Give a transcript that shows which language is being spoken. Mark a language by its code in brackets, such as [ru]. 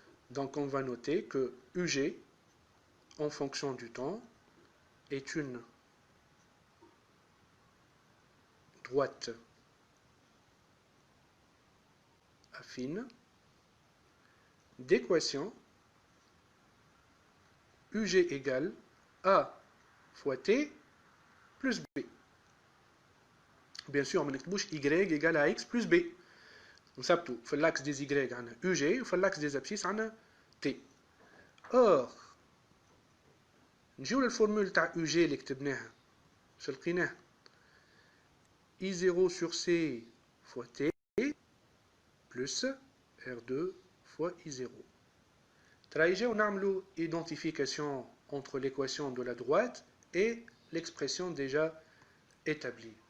[fr] Donc, on va noter que UG, en fonction du temps, est une droite affine d'équation UG égale A fois T plus B. Bien sûr, on ne bouche Y égale à X plus B. On sait tout. Dans l'axe des Y, on a UG, et dans l'axe des abscisses, on a T. [ar] Or, نجيو للفورمول تاع UG اللي كتبناها. شو لقيناه؟ I0 sur C fois T plus R2 fois I0. ترايجي ونعملوا [fr] identification entre l'équation de la droite et l'expression déjà établie.